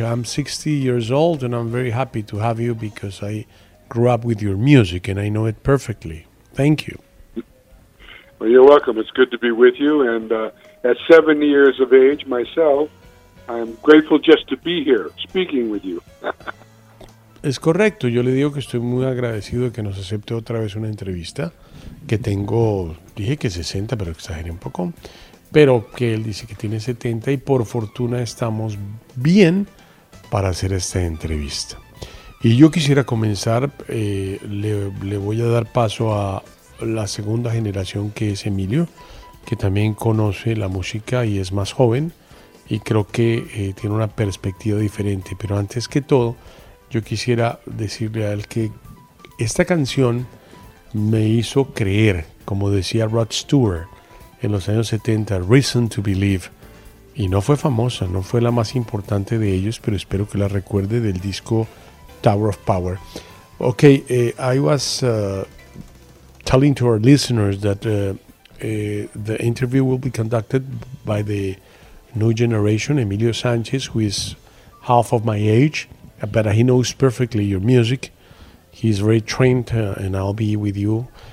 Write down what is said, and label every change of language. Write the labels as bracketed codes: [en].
[en] I'm 60 years old and I'm very happy to have you because I grew up with your music and I know it perfectly. Thank you. Well, you're welcome. It's good to be with you. And at 70 years of age myself, I'm grateful just to be here speaking with you. [es] Es correcto, yo le digo que estoy muy agradecido de que nos acepte otra vez una entrevista, que tengo, dije que 60, pero exageré un poco, pero que él dice que tiene 70 y por fortuna estamos bien para hacer esta entrevista. Y yo quisiera comenzar, le voy a dar paso a la segunda generación, que es Emilio, que también conoce la música y es más joven y creo que tiene una perspectiva diferente, pero antes que todo, yo quisiera decirle a él que esta canción me hizo creer, como decía Rod Stewart en los años 70, Reason to Believe. Y no fue famosa, no fue la más importante de ellos, pero espero que la recuerde del disco Tower of Power. [en] Ok, I was telling to our listeners that the interview will be conducted by the new generation, Emilio Sánchez, who is half of my age. But he knows perfectly your music. He's very trained, and I'll be with you.